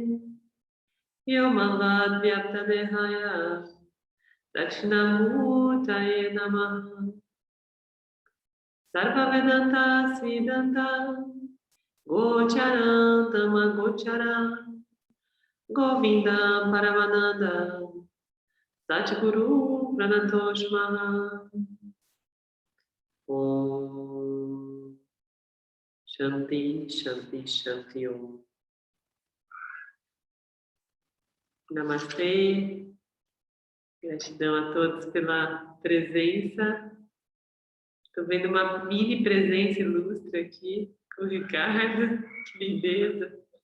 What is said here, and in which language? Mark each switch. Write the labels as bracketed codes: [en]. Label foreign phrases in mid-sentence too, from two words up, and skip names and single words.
[sa] Yomavad Vyaptadehaya Dakshinamurtaye Namaha Sarva Vedanta Siddhanta Gocharam Tama Gocharam Govinda Paramananda Satguru Pranatoshma Om Shanti Shanti Shanti Om Namastê. [pt] Gratidão a todos pela presença. Estou vendo uma mini presença ilustre aqui com o Ricardo. Que lindeza.